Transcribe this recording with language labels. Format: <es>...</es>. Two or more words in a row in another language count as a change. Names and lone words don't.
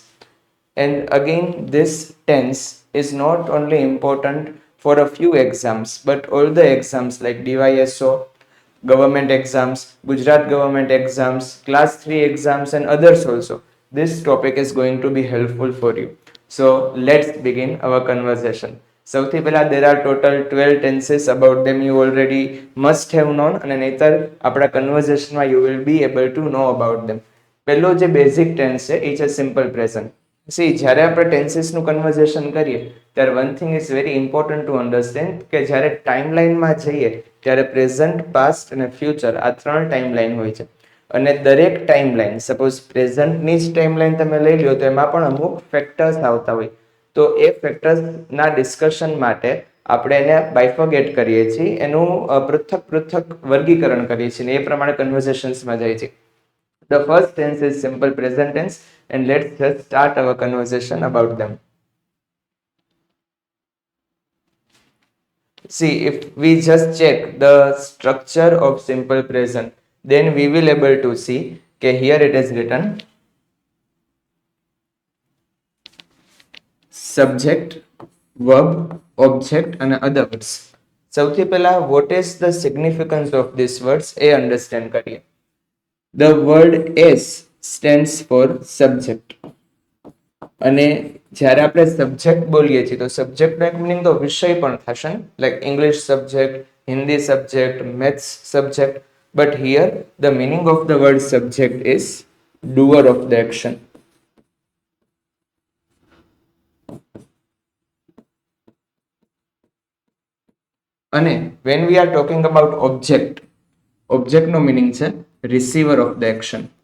<en>And again, this tense is not only important for a few exams, but all the exams like DYSO, government exams, Gujarat government exams, class 3 exams, and others also. This topic is going to be helpful for you. So let's begin our conversation.</en> <gu>સૌથી પહેલા</gu> <en>there are total 12 tenses, about them you already must have known,</en> <gu>અને નહીતર આપણા કન્વર્ઝેશનમાં</gu> <en>you will be able to know about them.</en> <gu>પહેલો જે બેઝિક ટેન્સ છે એ છે</gu> <en>simple present.</en> <gu>સી જ્યારે આપણે ટેન્સીસનું કન્વર્ઝેશન કરીએ ત્યારે</gu> <en>one thing is very important to understand</en> <gu>કે જ્યારે ટાઈમલાઈનમાં જઈએ ત્યારે પ્રેઝન્ટ, પાસ્ટ અને ફ્યુચર આ ત્રણ ટાઈમલાઈન હોય છે. અને દરેક ટાઈમલાઈન, સપોઝ પ્રેઝન્ટની જ ટાઈમલાઈન તમે લઈ લો તો એમાં પણ અમુક ફેક્ટર્સ આવતા હોય. તો એ ફેક્ટર્સના ડિસ્કશન માટે આપણે એને બાયફોગેટ કરીએ છીએ, એનું પૃથક પૃથક વર્ગીકરણ કરીએ છીએ, એ પ્રમાણે કન્વર્ઝેશન્સમાં જાય છે.</gu> <en>The first tense is simple present tense, and let's just start our conversation about them. See, if we just check the structure of simple present, then we will able to see that here it is written subject, verb, object and other words.</en> <gu>સૌથી પહેલા</gu> <en>what is the significance of these words</en> <gu>એ understand કરીએ.</gu> <en>The word S stands for subject.</en> <gu>અને જ્યારે આપણે સબ્જેક્ટ બોલીએ છીએ તો સબ્જેક્ટનો એક મિનિંગ તો વિષય પણ થશે,</gu> <en>like English subject, Hindi subject, maths subject. but here the meaning of the word subject is doer of the action. અને when we are talking about object,</en> <gu>ઓબ્જેક્ટનો મિનિંગ છે</gu> <en>receiver of the action.</en>